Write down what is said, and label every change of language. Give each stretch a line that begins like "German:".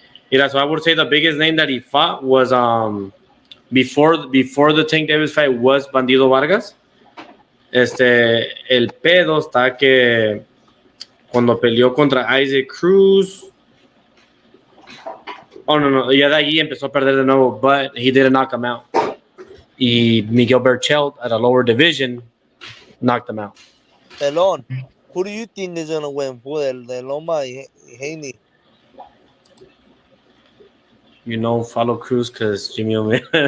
English: Yeah, so I would say the biggest name that he fought was before the Tank Davis fight was Bandido Vargas.
Spanish: El pedo está que cuando peleó contra Isaac Cruz, ya de ahí empezó a perder de nuevo,
English: but he didn't knock him out. Y Miguel Berchelt at a lower division knocked him out. Pelón, who do you think is gonna win?
Spanish: De Loma y Haney.
English: You know, follow Cruz because Jimmy O'Malley.